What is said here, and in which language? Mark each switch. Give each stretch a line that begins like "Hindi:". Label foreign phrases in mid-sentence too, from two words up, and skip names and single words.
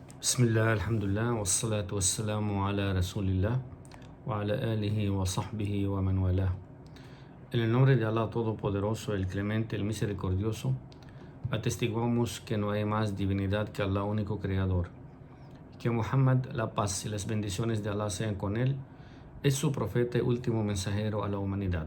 Arabic: بسم الله، الحمد لله، والصلاة والسلام على رسول الله وعلى آله وصحبه ومن والى.
Spanish: En el nombre de Allah Todopoderoso, el Clemente, el Misericordioso, atestiguamos que no hay más divinidad que Allah, único Creador. Que Muhammad, la paz y las bendiciones de Allah sean con él, es su profeta y último mensajero a la humanidad.